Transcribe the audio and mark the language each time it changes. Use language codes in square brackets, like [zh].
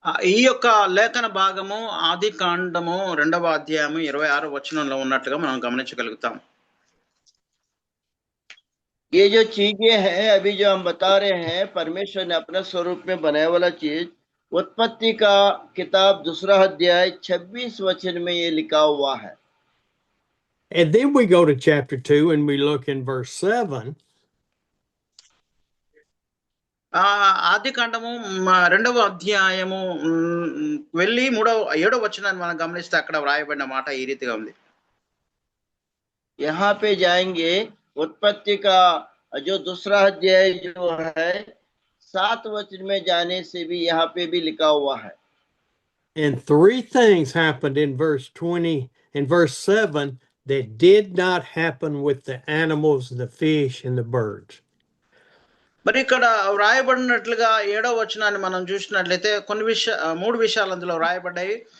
[te] ఈ యొక్క లేఖన భాగము ఆది కాండము 2వ అధ్యాయము 26వ వచనంలో ఉన్నట్లుగా మనం గమనించగలుగుతాం. [hi] ये जो चीजें हैं अभी जो हम बता रहे हैं, परमेश्वर ने अपना स्वरूप में बनाया वाला चीज, उत्पत्ति का किताब 2रा अध्याय 26 वचन में ये लिखा हुआ है। [en] And then we go to chapter 2 and we look in verse 7. [te] ఆది కాండము 2వ అధ్యాయము వెళ్ళి 7వ వచనాన్ని మనం గమనిస్తే అక్కడ వ్రాయబడిన మాట ఈ రీతిగా ఉంది. [hi] यहाँ पे जाएंगे, उत्पत्ति का जो 2रा अध्याय जो है 7 वचन में जाने से भी यहाँ पे भी लिखा हुआ है। [en] And 3 things happened in verse 7 that did not happen with the animals, the fish, and the birds. [te] మరి ఇక్కడ వ్రాయబడినట్లుగా 7వ వచనాన్ని మనం చూసినట్లయితే కొన్ని 3 విషయాలు అందులో వ్రాయబడ్డాయి.